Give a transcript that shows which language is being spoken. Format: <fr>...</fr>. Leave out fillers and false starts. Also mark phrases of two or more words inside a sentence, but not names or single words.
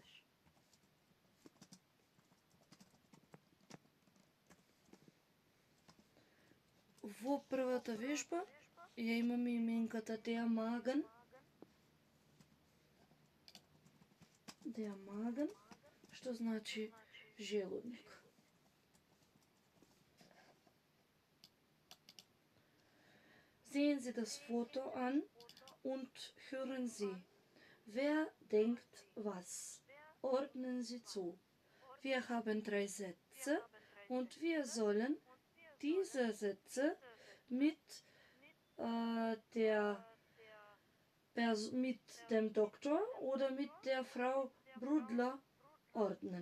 <mk>Во првата вежба ја имаме именката</mk> <de>der Magen. Der Magen,</de> <mk>што значи желудник.</mk> <de>Sehen Sie das Foto an und hören Sie. Wer denkt was? Ordnen Sie zu. Wir haben 3 Sätze und wir sollen diese Sätze mit dem Doktor oder mit der Frau Brudler ordnen.</de>